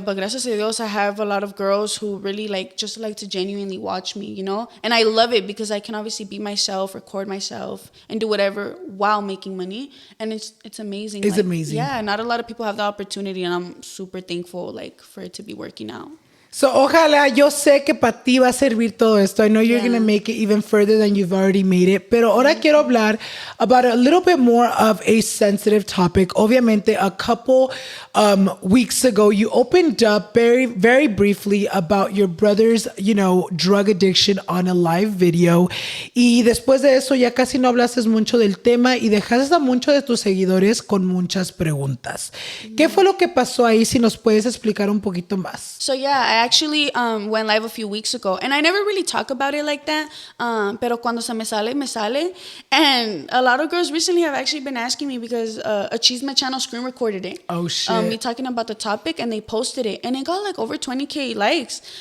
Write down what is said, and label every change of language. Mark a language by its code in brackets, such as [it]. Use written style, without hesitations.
[en] But [es] gracias a Dios, [en] I have a lot of girls who really just like to genuinely watch me, you know? And I love it because I can obviously be myself, record myself, and do whatever while making money. And it's amazing. It's amazing. Yeah, not a lot of people have the opportunity, and I'm super thankful, like, for it to be working out. [es] So, ojalá, yo sé que para ti va a servir todo esto. [en] I know you're going to make it even further than you've already made it. [es] Pero ahora quiero hablar [en] about a little bit more of a sensitive topic. Obviamente, a couple weeks ago, you opened up very, very briefly about your brother's, you know, drug addiction on a live video. [es] Y después de eso, ya casi no hablaste mucho del tema y dejaste a muchos de tus seguidores con muchas preguntas. ¿Qué fue lo que pasó ahí? Si nos puedes explicar un poquito más. [en] So, yeah, I actually went live a few weeks ago, and I never really talk about it like that, [es] pero cuando se me sale, me sale. [en] And a lot of girls recently have actually been asking me because a Chisme channel screen recorded it. Oh, shit. Me talking about the topic, and they posted it, and it got like over 20K likes.